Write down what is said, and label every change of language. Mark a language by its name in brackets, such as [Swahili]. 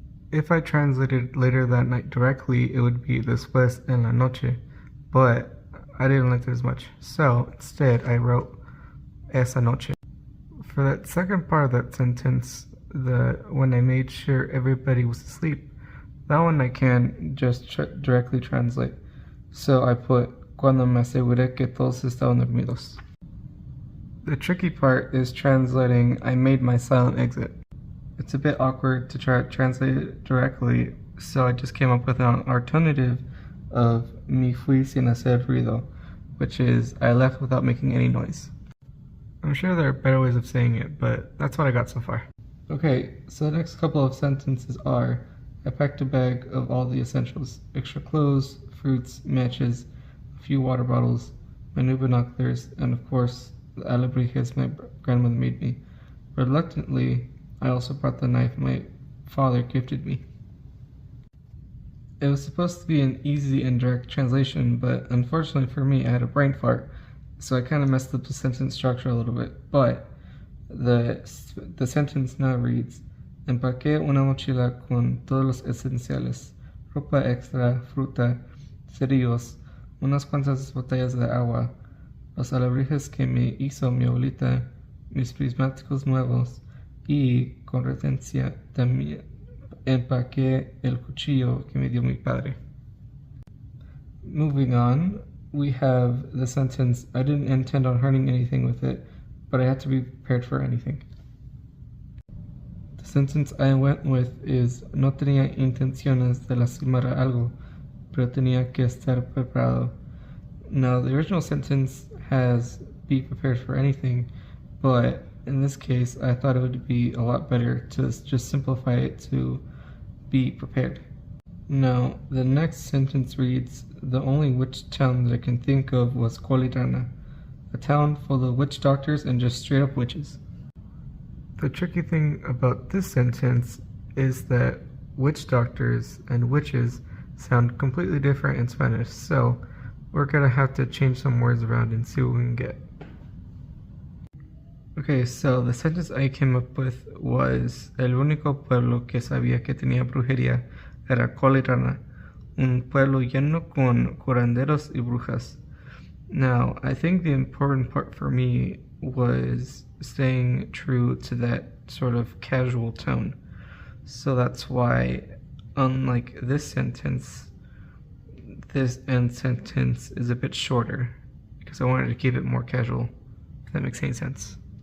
[English] If I translated later that night directly, it would be [Spanish] después en la noche, [English] but I didn't like it as much, so instead I wrote [Spanish] esa noche. [English] For that second part of that sentence, when I made sure everybody was asleep, that one I can just directly translate. So I put [Spanish] cuando me aseguré que todos estaban dormidos. [English] The tricky part is translating I made my silent exit. It's a bit awkward to try to translate it directly, so I just came up with an alternative of [Spanish] me fui sin hacer ruido, [English] which is I left without making any noise. I'm sure there are better ways of saying it, but that's what I got so far. Okay, so the next couple of sentences are, I packed a bag of all the essentials, extra clothes, fruits, matches, a few water bottles, my new binoculars, and of course, the alebrijes my grandmother made me. Reluctantly, I also brought the knife my father gifted me. It was supposed to be an easy and direct translation, but unfortunately for me, I had a brain fart, so I kind of messed up the sentence structure a little bit. But the sentence now reads, [Spanish] empaqué una mochila con todos los esenciales, ropa extra, fruta, cerillos, unas cuantas botellas de agua, los alebrijes que me hizo mi abuelita, mis prismáticos nuevos, y con retencia también empaqué el cuchillo que me dio mi padre. [English] Moving on, we have the sentence, I didn't intend on hurting anything with it, but I had to be prepared for anything. The sentence I went with is, [Spanish] no tenía intenciones de lastimar a algo, pero tenía que estar preparado. [English] Now, the original sentence has, be prepared for anything, but in this case, I thought it would be a lot better to just simplify it to be prepared. Now, the next sentence reads, the only witch town that I can think of was Colirana, a town full of witch doctors and just straight up witches. The tricky thing about this sentence is that witch doctors and witches sound completely different in Spanish, so we're gonna have to change some words around and see what we can get. Okay, so the sentence I came up with was, [Spanish] el único pueblo que sabía que tenía brujería era Colirana, un pueblo lleno con curanderos y brujas. [English] Now, I think the important part for me was staying true to that sort of casual tone. So that's why, unlike this sentence, this end sentence is a bit shorter, because I wanted to keep it more casual, if that makes any sense.